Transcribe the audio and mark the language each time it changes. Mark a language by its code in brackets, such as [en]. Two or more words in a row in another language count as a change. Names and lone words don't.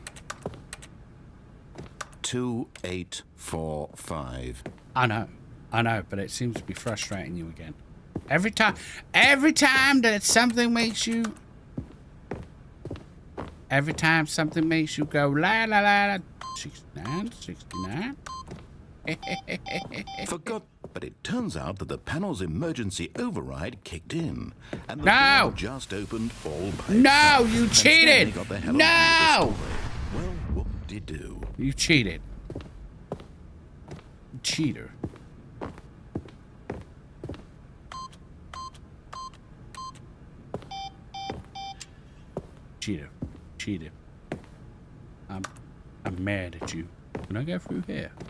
[en] 2845. I know, but it seems to be frustrating you again. Every time that something makes you... Every time something makes you go la la la la. 69, 69. Forgot, but it turns out that the panel's emergency override kicked in, and the door just opened all by itself. You cheated! No! Well, whoop-de-doo. You cheated. You cheater. Cheater. I'm mad at you. Can I go through here?